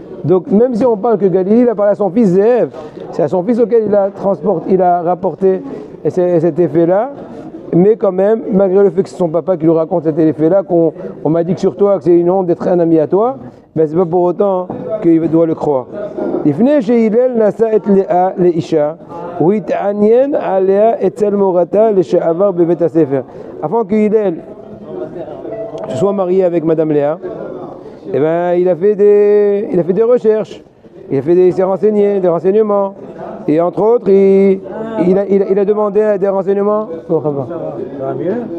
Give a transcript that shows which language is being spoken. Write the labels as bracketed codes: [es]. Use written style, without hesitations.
[fr] Donc même si on parle que Galili il a parlé à son fils Zeev, c'est à son fils auquel il a rapporté cet effet-là, mais quand même, malgré le fait que c'est son papa qui lui raconte cet effet-là, qu'on m'a dit que sur toi que c'est une honte d'être un ami à toi, ben c'est pas pour autant qu'il doit le croire. [he] לפני שהלל נשא את לאה לאישה, הוא התעניין עליה אצל מורתה לשעבר בבית הספר. [fr] Avant que Hillel se soit marié avec Madame Léa, eh ben, il a fait des recherches, il s'est renseigné, des renseignements, et entre autres, il a demandé des renseignements. Bon, ça va. Ça va mieux?